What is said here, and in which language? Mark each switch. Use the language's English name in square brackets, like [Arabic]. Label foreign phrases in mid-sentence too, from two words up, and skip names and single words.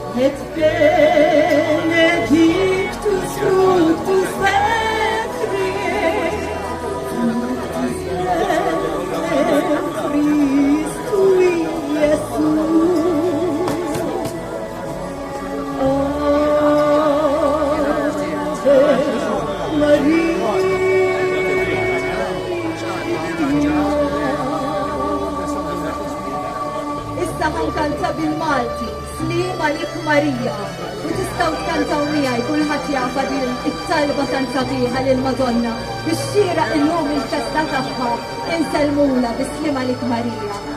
[Latin] et benedictus fructus ventris tui, Iesus. Ave Maria. [Maltese] Issa ħankanta bil-Malti, Slim għalik Marija, u tistaw tkantaw miegħi kulħadd jafa din it-talba tan sabiħa lil Madonna biex xieraq illum il-festa tagħha inselmula bis-Slim għalik Marija.